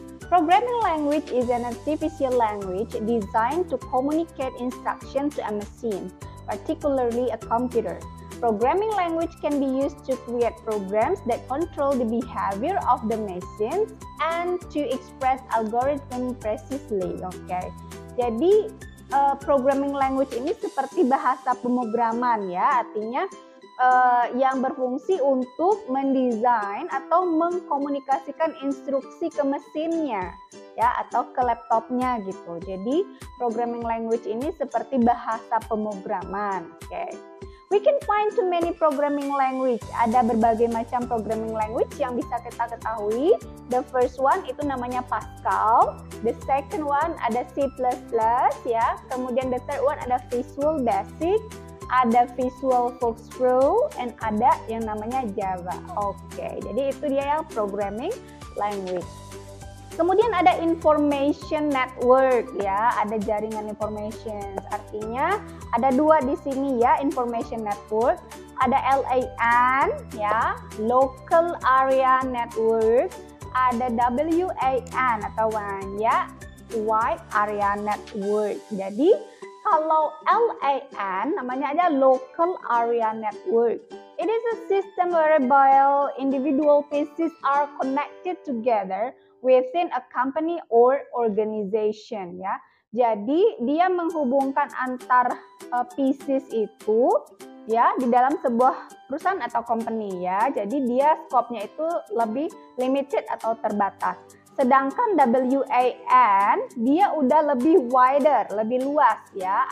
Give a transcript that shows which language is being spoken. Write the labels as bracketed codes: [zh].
[en] Programming language is an artificial language designed to communicate instruction to a machine, particularly a computer. Programming language can be used to create programs that control the behavior of the machines and to express algorithm precisely. [id] Jadi programming language ini seperti bahasa pemrograman, ya, artinya yang berfungsi untuk mendesain atau mengkomunikasikan instruksi ke mesinnya, ya, atau ke laptopnya gitu. Jadi programming language ini seperti bahasa pemrograman. [en] We can find too many programming language. [id] Ada berbagai macam programming language yang bisa kita ketahui. [en] The first one [id] itu namanya [en] Pascal. The second one ada C++, ya. [id] Kemudian [en] the third one [id] ada Visual Basic, ada Visual Folks Pro, and ada yang namanya Java. Jadi itu dia yang programming language. Kemudian ada information network, ya, ada jaringan information. Artinya ada dua di sini, ya, information network. Ada LAN, ya, local area network. Ada WAN atau WAN, ya, wide area network. Jadi kalau LAN namanya aja local area network. [en] It is a system whereby individual pieces are connected together within a company or organization, ya. [id] Jadi dia menghubungkan antar pieces itu, ya, di dalam sebuah perusahaan atau company, ya. Jadi dia scope-nya itu lebih limited atau terbatas. Sedangkan WAN dia udah lebih wider, lebih luas, ya.